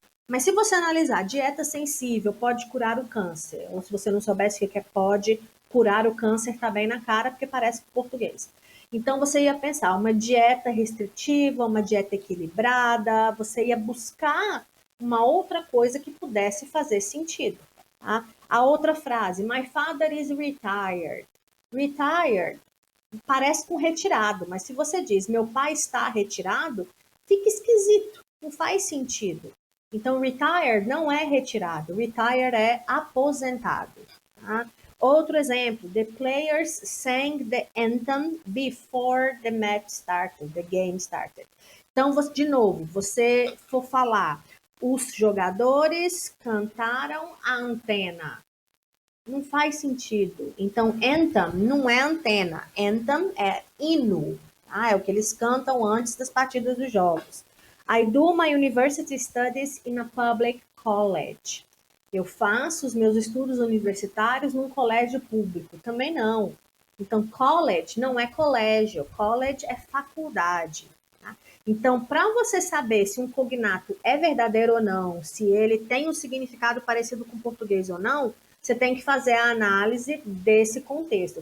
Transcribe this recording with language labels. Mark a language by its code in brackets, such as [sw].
[pt] Mas se você analisar dieta sensível pode curar o câncer, ou se você não soubesse o que é pode curar o câncer, tá bem na cara, porque parece português. Então você ia pensar uma dieta restritiva, uma dieta equilibrada, você ia buscar uma outra coisa que pudesse fazer sentido. Tá? A outra frase, [en] my father is retired. [pt] Retired parece com retirado, mas se você diz meu pai está retirado, fica esquisito, não faz sentido. Então, retired não é retirado, retired é aposentado. Tá? Outro exemplo, [en] the players sang the anthem before the match started, the game started. [pt] Então, de novo, você for falar, os jogadores cantaram a antena. Não faz sentido. Então, anthem não é antena. Anthem é hino. Tá? É o que eles cantam antes das partidas dos jogos. [en] I do my university studies in a public college. [pt] Eu faço os meus estudos universitários num colégio público. Também não. Então, college não é colégio. College é faculdade. Tá? Então, para você saber se um cognato é verdadeiro ou não, se ele tem um significado parecido com o português ou não, você tem que fazer a análise desse contexto.